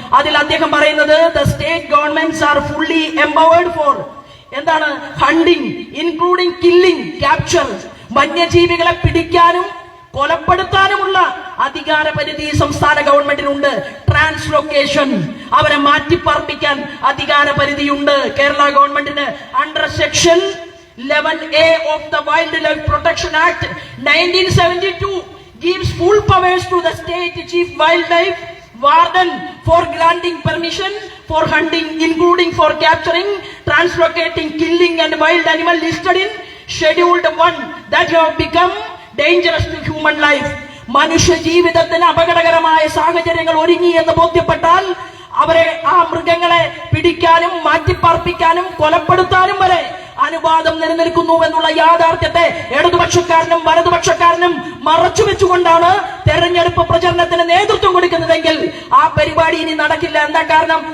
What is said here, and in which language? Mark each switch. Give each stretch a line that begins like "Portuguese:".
Malayalam: അതിൽ അദ്ദേഹം പറയുന്നത്
English: the state governments are fully empowered for
Malayalam: എന്താണ്
English: Hunting including killing capture.
Malayalam: വന്യജീവികളെ പിടിക്കാനും കൊലപ്പെടുത്താനുമുള്ള അധികാര പരിധി സംസ്ഥാന ഗവൺമെന്റിനുണ്ട്. ട്രാൻസ്ലൊക്കേഷൻ, അവരെ മാറ്റിപ്പാർപ്പിക്കാൻ അധികാര പരിധിയുണ്ട് കേരള ഗവൺമെന്റിന്.
English: Under section 11A of the Wildlife Protection Act 1972 gives full powers to the state chief wildlife warden for granting permission for hunting, including for capturing, translocating, killing and wild animal listed in scheduled 1 that have become dangerous to human life.
Malayalam: മനുഷ്യ ജീവിതത്തിന് അപകടകരമായ സാഹചര്യങ്ങൾ ഒരുങ്ങി എന്ന് ബോധ്യപ്പെട്ടാൽ അവരെ, ആ മൃഗങ്ങളെ പിടിക്കാനും മാറ്റിപ്പാർപ്പിക്കാനും കൊലപ്പെടുത്താനും വരെ അനുവാദം നിലനിൽക്കുന്നു എന്നുള്ള യാഥാർത്ഥ്യത്തെ ഇടതുപക്ഷക്കാരനും വലതുപക്ഷക്കാരനും മറച്ചുവെച്ചുകൊണ്ടാണ് തെരഞ്ഞെടുപ്പ് പ്രചരണത്തിന് നേതൃത്വം കൊടുക്കുന്നതെങ്കിൽ ആ പരിപാടി ഇനി നടക്കില്ല. എന്താ കാരണം?